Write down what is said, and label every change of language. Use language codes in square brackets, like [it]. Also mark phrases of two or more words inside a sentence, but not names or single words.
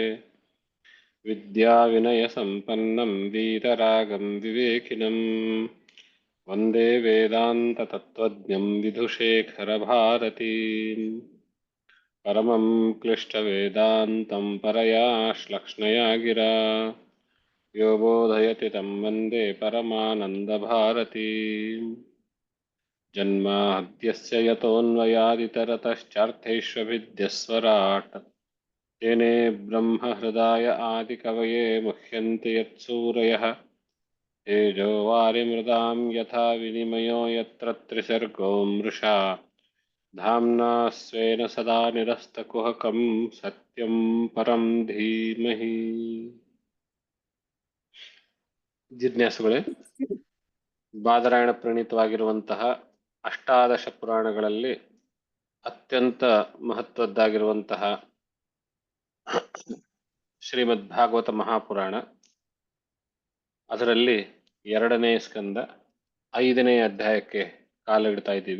[sa] ವಿದ್ಯಾವಿನಯಸಂಪನ್ನಂ ವೀತರಾಗಂ ವಿವೇಕಿನಂ ವಂದೇ ವೇದಾಂತತತ್ತ್ವಜ್ಞಂ ವಿಧುಶೇಖರಭಾರತೀಂ. ಪರಮಂ ಕ್ಲಿಷ್ಟವೇದಾಂತಂ ಪರಯಾ ಶ್ಲಕ್ಷ್ಣಯಾ ಗಿರಾ ಯೋ ಬೋಧಯತಿ ತಂ ವಂದೇ ಪರಮಾನಂದಭಾರತೀಂ. ಜನ್ಮಾದ್ಯಸ್ಯ ಯತೋನ್ವಯಾದಿತರತಶ್ಚಾರ್ಥೈಷ್ವಭಿದ್ಯಸ್ವರಾಟ್ तेने ब्रह्म हृदय आदि कवये मुह्यन्ति यत्सूरयः तेजो वारिमृदां यथा विनिमयो यत्र त्रिसर्गो मृषा धाम्ना स्वेन सदा निरस्तकुहकं सत्यं परं धीमहि. [kn] ಜಿಜ್ಞಾಸುಗಳೇ, ಬಾದರಾಯಣ ಪ್ರಣೀತವಾಗಿರುವಂತಹ ಅಷ್ಟಾದಶ ಪುರಾಣಗಳಲ್ಲಿ ಅತ್ಯಂತ ಮಹತ್ವದ್ದಾಗಿರುವಂತಹ ಶ್ರೀಮದ್ ಭಾಗವತ ಮಹಾಪುರಾಣ, ಅದರಲ್ಲಿ 2ನೇ ಸ್ಕಂದ 5ನೇ ಅಧ್ಯಾಯಕ್ಕೆ ಕಾಲಿಡ್ತಾ ಇದ್ದೀವಿ.